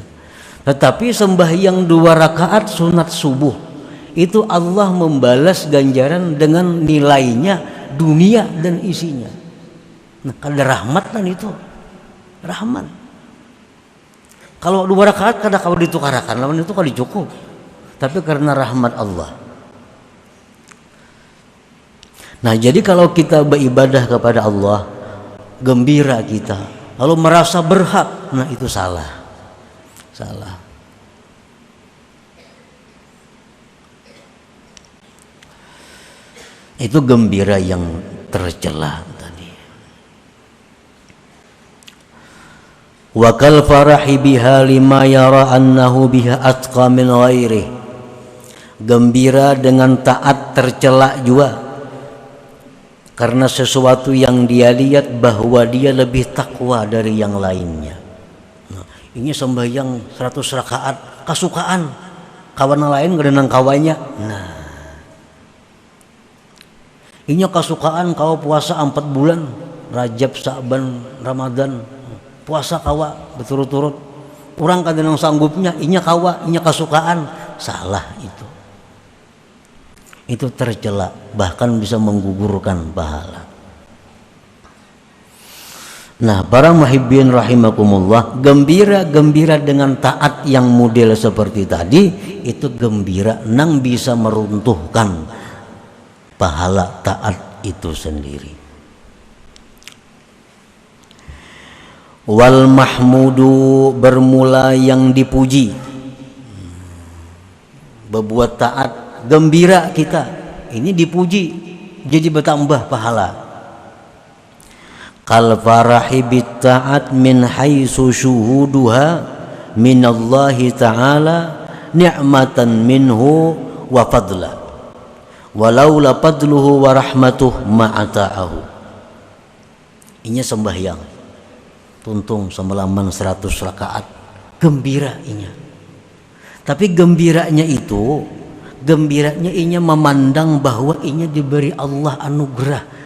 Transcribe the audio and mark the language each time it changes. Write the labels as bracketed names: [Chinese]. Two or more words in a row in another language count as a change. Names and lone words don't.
[Indonesian] Tetapi sembahyang 2 rakaat sunat subuh itu Allah membalas ganjaran dengan nilainya dunia dan isinya. [Banjar] Nah kada rahmat kan itu rahmat. Kalau 2 rakaat kada kau ditukarakan lawan itu kada cukup. [Indonesian] Tapi karena rahmat Allah. Nah jadi kalau kita beribadah kepada Allah, gembira kita, lalu merasa berhak, nah itu salah. Itu gembira yang tercela tadi. [Arabic] وكالفرح بها لما يرى أنه بها أتقى من غيره. [Indonesian] Gembira dengan taat tercela juga karena sesuatu yang dia lihat bahwa dia lebih takwa dari yang lainnya. Nah, [Banjar] ini sembahyang 100 rakaat kasukaan kawan lain ngerenang kawannya. Nah, ini kasukaan kau puasa 4 bulan Rajab, Sa'ban, Ramadan puasa kawa berturut-turut. Orang kadang sanggupnya inya kawa, inya kasukaan. [Indonesian] Salah itu. Itu tercela, bahkan bisa menggugurkan pahala. Nah, para [Arabic] محبين رحمكم الله, [Indonesian] gembira dengan taat yang model seperti tadi, itu gembira nang bisa meruntuhkan pahala taat itu sendiri. [Arabic] والمحمود [Indonesian] bermula yang dipuji. Berbuat taat gembira kita ini dipuji jadi bertambah pahala. [Arabic] كالفرح بالطاعة من حيث شهودها من الله تعالى نعمة منه وفضلا ولولا فضله ورحمته ما أطاعه. [Banjar] Inya sembahyang tuntung semalaman 100 rakaat gembira inya. Tapi gembiranya inya memandang bahwa inya diberi Allah anugerah.